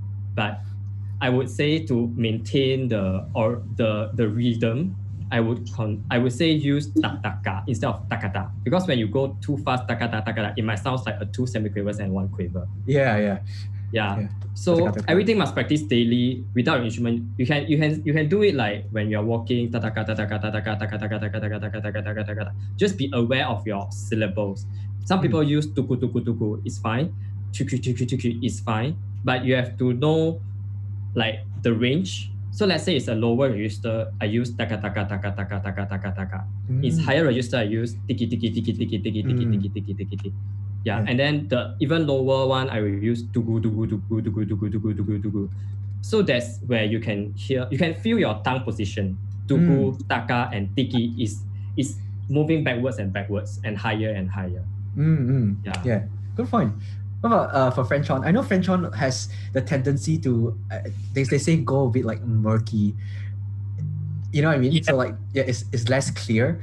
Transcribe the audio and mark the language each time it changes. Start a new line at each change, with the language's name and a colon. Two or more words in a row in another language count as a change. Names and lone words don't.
English: But I would say to maintain the rhythm, I would say use tataka instead of takata, because when you go too fast, takata takata, it might sound like a 2 semiquavers and 1 quiver. Yeah. So everything must practice daily without your instrument. You can do it like when you're walking. Just be aware of your syllables. Some people use tuku tuku tuku. It's fine. Tuku tuku tuku is fine. But you have to know like the range. So let's say it's a lower register, I use taka taka taka taka taka taka taka. It's higher register, I use tiki tiki tiki tiki tiki tiki tiki tiki tiki tiki. Yeah, and then the even lower one, I will use tugu tugu tugu tugu tugu tugu tugu tugu. So that's where you can feel your tongue position. Tugu, taka, and tiki is moving backwards and higher and higher. Yeah, good point. What about for French horn? I know French horn has the tendency to they say go a bit like murky. You know what I mean? So like it's less clear.